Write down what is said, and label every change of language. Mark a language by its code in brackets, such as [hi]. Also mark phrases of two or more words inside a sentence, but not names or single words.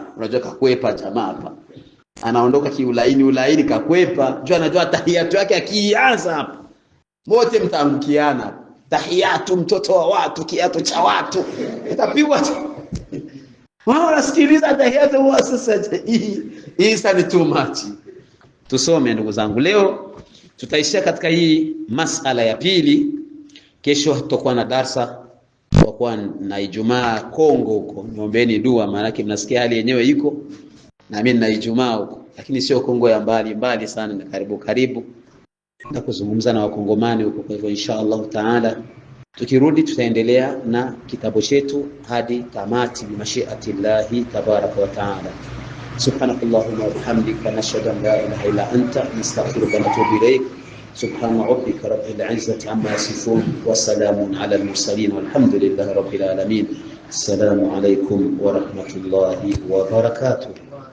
[sw] Unajua kakwepa jamaa hapa, anaondoka kiulaini kakwepa, jua anajua tahiyatu yake akianza hapa wote mtaangukiana. Tahiyatu mtoto wa watu, kiatu cha watu, itapigwa. Wao nasikiliza tahiyatu wa sasa, hii sana [en] too much. [sw] Tusome ndugu zangu, leo tutaishia katika hii masala ya pili. Kesho tutakuwa na darasa kwa na Ijumaa Kongo huko. Niombeeni dua, maana mnasikia hali yenyewe iko, na mimi na Ijumaa huko, lakini sio Kongo ya mbali sana, na karibu na kuzungumza na wakongomani huko. Kwa hivyo [ar] إن شاء الله تعالى [sw] tukirudi tutaendelea na kitabu chetu hadi tamati [ar] بمشيئة الله تبارك وتعالى. سبحانك اللهم وبحمدك نشهد أن لا إله إلا أنت نستغفرك ونتوب إليك. سبحان ربك رب العزة عما يصفون وسلام على المرسلين والحمد لله رب العالمين. السلام عليكم ورحمة الله وبركاته.